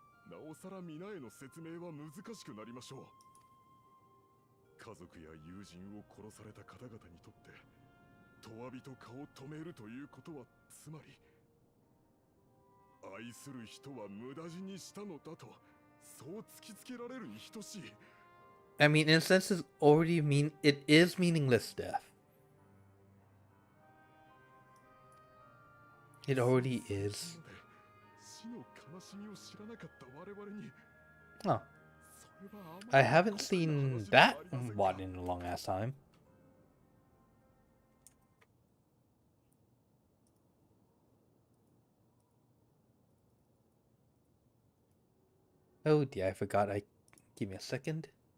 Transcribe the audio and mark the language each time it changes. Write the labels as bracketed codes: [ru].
[ja] なおさら皆への説明は難しくなりましょう。家族や友人を殺された方々にとって永わびと顔を止めるということはつまり愛する人は無駄死にしたのだとそう突きつけられるに等しい。 [en] I mean, in a sense, it is meaningless death. It already is. [ja] 死の悲しみを知らなかった我々に Oh. [en] I haven't seen that one in a long ass time. Oh dear, I forgot. Give me a second.